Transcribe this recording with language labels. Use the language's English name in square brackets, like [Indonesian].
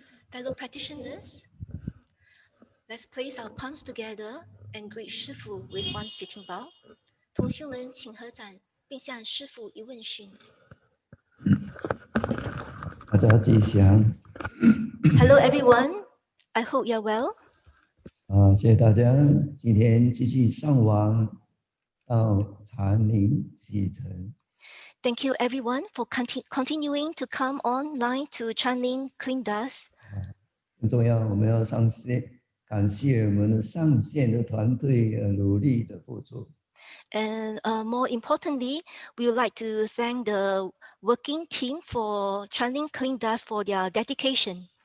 [English] Fellow practitioners, let's place our palms together and greet 师父 with one sitting bow. [Chinese] 同修们请合掌，并向师父一问讯。大家吉祥。 [English] Hello everyone, I hope you're well. [Chinese] 谢谢大家，今天继续上网到禅林西城。 [English] Thank you everyone for continuing to come online to Chanting Clean Dust. [Chinese] 很重要，我们要感谢我们的上线的团队努力的付出。 [English] And more importantly, we would like to thank the working team for Chanting Clean Dust for their dedication.